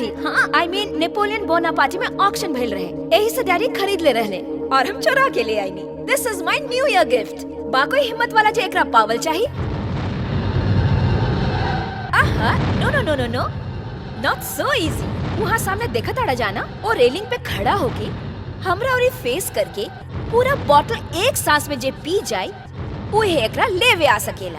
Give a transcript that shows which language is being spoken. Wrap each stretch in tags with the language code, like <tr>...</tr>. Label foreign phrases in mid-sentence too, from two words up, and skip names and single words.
<bho>हाँ,</bho> <en>I mean</en> <bho>नेपोलियन बोनापार्टी में ऑक्शन भइल रहे, यही से डैडी खरीद ले रहले और हम चुरा के ले आईनी।</bho> <en>This is my new year gift.</en> <bho>बा कोई हिम्मत वाला जे एकरा पावल चाहिए? आहा,</bho> <en>no no no no no, not so easy.</en> <bho>वहाँ सामने देखा ताड़ा जाना और रेलिंग पे खड़ा होके हमरा और फेस करके पूरा बॉटल एक सांस में जे पी जाए वो एकरा लेवे आ सकेला।</bho>